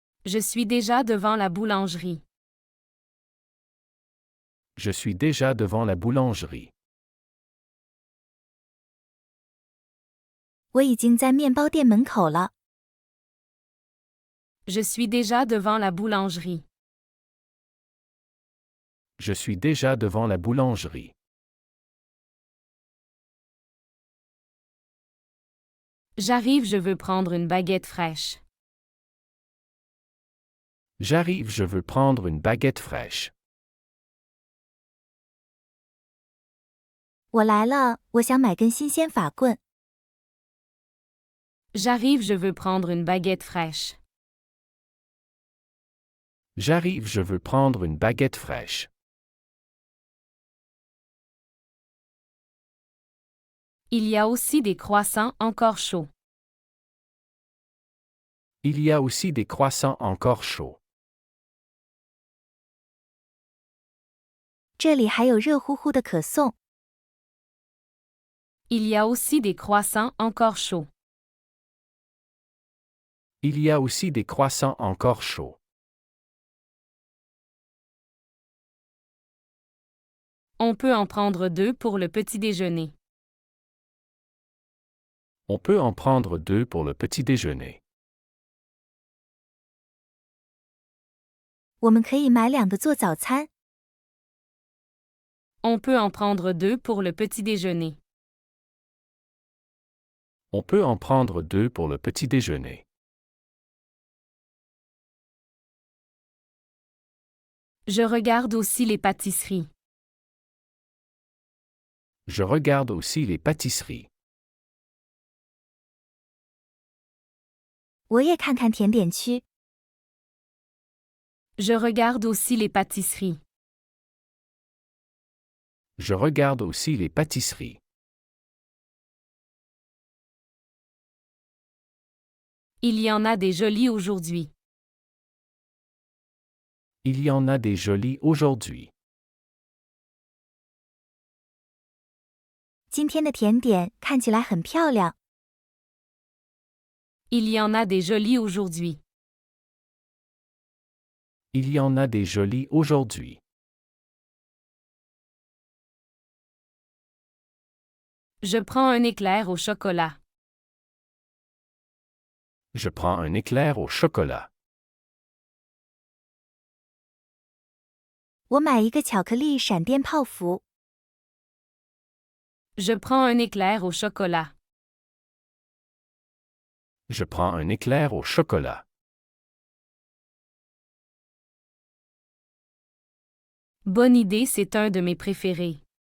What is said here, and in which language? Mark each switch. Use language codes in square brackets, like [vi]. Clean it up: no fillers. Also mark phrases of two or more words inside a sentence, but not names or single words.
[fr] Je suis déjà devant la boulangerie. Je suis déjà devant la boulangerie. [zh] 我已经在面包店门口了。 [fr] Je suis déjà devant la boulangerie. Je suis déjà devant la boulangerie. J'arrive, je veux prendre une baguette fraîche. J'arrive, je veux prendre une baguette fraîche. [zh] 我来了，我想买根新鲜法棍。 [fr] J'arrive, je veux prendre une baguette fraîche. J'arrive, je veux prendre une baguette fraîche. Il y a aussi des croissants encore chauds. Il y a aussi des croissants encore chauds. [zh] 这里还有热乎乎的可颂。 [fr] Il y a aussi des croissants encore chauds. Il y a aussi des croissants encore chauds. On peut en prendre 2 pour le petit déjeuner. On peut en prendre 2 pour le petit déjeuner. [zh] 我们可以买2个做早餐。 [fr] On peut en prendre 2 pour le petit déjeuner. On peut en prendre 2 pour le petit déjeuner. Je regarde aussi les pâtisseries. Je regarde aussi les pâtisseries. [zh] 我也看看甜点区。 [fr] Je regarde aussi les pâtisseries. Je regarde aussi les pâtisseries. Il y en a des jolies aujourd'hui. Il y en a des jolies aujourd'hui. [zh] 今天的甜点看起来很漂亮。 [fr] Il y en a des jolies aujourd'hui. Il y en a des jolies aujourd'hui. Je prends un éclair au chocolat. Je prends un éclair au chocolat. [zh] 我买一个巧克力闪电泡芙。 [fr] Je prends un éclair au chocolat. Je prends un éclair au chocolat. Bonne idée, c'est un de mes préférés.